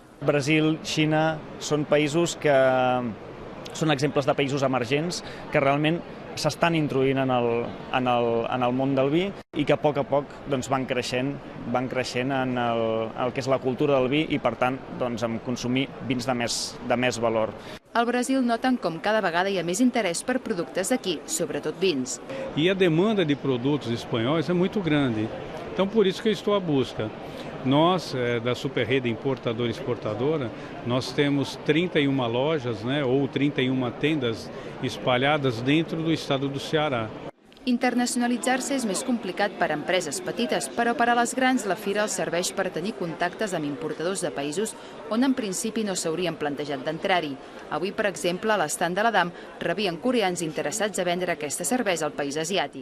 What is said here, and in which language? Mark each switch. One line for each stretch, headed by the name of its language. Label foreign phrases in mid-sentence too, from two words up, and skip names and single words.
Catalan: Brasil, Xina, són països que són exemples de països emergents que realment s'estan introduint en el món del vi i que a poc van creixent en el que és la cultura del vi i, per tant, en consumir vins de més valor. Al Brasil noten com cada vegada hi ha més interès per productes d'aquí, sobretot vins.
Portuguese: E a demanda de produtos espanhóis é muito grande, então por isso que eu estou à busca. Nós, da Superrede Importadora e Exportadora, nós temos 31 lojas, ou 31 tendas espalhadas dentro do estado do Ceará.
Catalan: Internacionalitzar-se és més complicat per a empreses petites, però per a les grans la fira els serveix per tenir contactes amb importadors de països on en principi no s'haurien plantejat d'entrar-hi. Avui, per exemple, a l'estand de l'Adam rebien coreans interessats a vendre aquesta cervesa al país asiàtic.